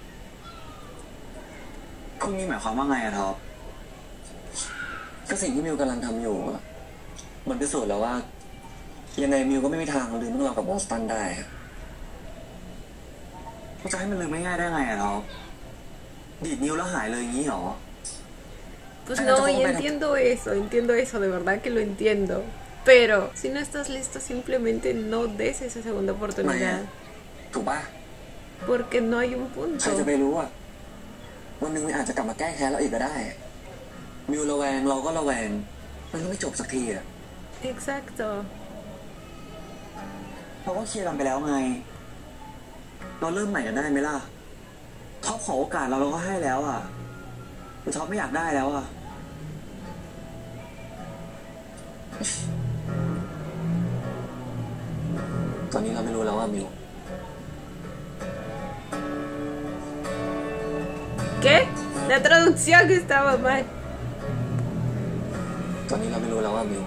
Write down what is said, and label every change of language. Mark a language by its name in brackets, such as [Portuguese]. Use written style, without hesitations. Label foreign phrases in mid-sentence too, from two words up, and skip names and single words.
[Thai] พวกนี้หมายความว่าไงอะท็อป ก็สิ่งที่มิวกำลังทำอยู่อะมันพิสูจน์แล้วว่า ยังไงมิวก็ไม่มีทางลืมเรื่องเรากับบอสตันได้อะ ก็จะให้มันลืมง่ายๆได้ไงอะท็อป ดีดนิ้วแล้วหายเลยอย่างนี้หรอ [Spanish] Pues no, y entiendo eso, de verdad que lo entiendo. Pero si no estás listo, simplemente no des esa segunda [Thai] ไม่ [Spanish] oportunidad. [Thai] ถูกป่ะ [Spanish] Porque no hay un [Thai] ใคร [Spanish] punto. [Thai] จะไปรู้อะวันหนึ่งมันอาจจะกลับมาแก้แค้นเราอีกก็ได้อะมิวระแวงเราก็ระแวงมันก็ไม่จบสักทีอะ [Spanish] Exacto. [Thai] เราก็เคลียร์กันไปแล้วไง เราเริ่มใหม่กันได้ไหมล่ะ ท็อปขอโอกาสเราก็ให้แล้วอะแต่ท็อปไม่อยากได้แล้วอะ ตอนนี้เราไม่รู้แล้วว่ามิว [Spanish] ¿Qué? La traducción que estaba mal. [Thai] ตอนนี้เราไม่รู้แล้วว่ามิว